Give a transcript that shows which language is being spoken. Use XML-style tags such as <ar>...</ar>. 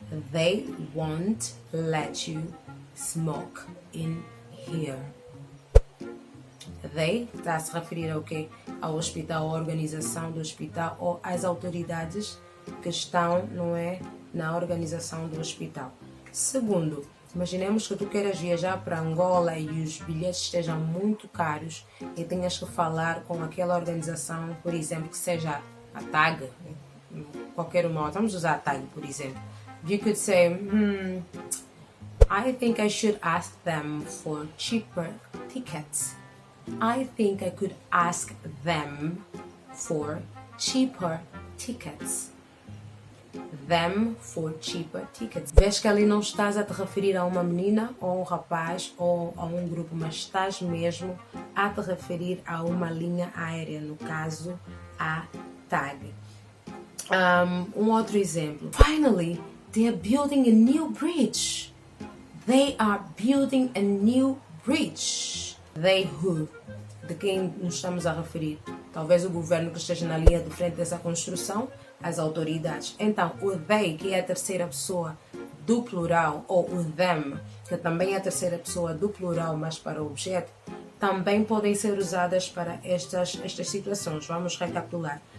<en>They won't let you smoke in here.</en> <pt>They está a se referir ao quê? Ao hospital, à organização do hospital ou às autoridades que estão, não é, na organização do hospital. Segundo, imaginemos que tu queiras viajar para Angola e os bilhetes estejam muito caros e tenhas que falar com aquela organização, por exemplo, que seja a TAG, qualquer uma, vamos usar a TAG, por exemplo.</pt> <en>You could say, I think I should ask them for cheaper tickets. I think I could ask them for cheaper tickets. Them for cheaper tickets.</en> <pt>Vês que ali não estás a te referir a uma menina ou um rapaz ou a um grupo, mas estás mesmo a te referir a uma linha aérea, no caso a TAG. Um outro exemplo.</pt> <en>Finally, they are building a new bridge. They are building a new bridge. They who?</en> <pt>De quem nos estamos a referir? Talvez o governo que esteja na linha de frente dessa construção, as autoridades. Então, o they, que é a terceira pessoa do plural, ou o them, que também é a terceira pessoa do plural, mas para o objeto, também podem ser usadas para estas situações. Vamos recapitular.</pt>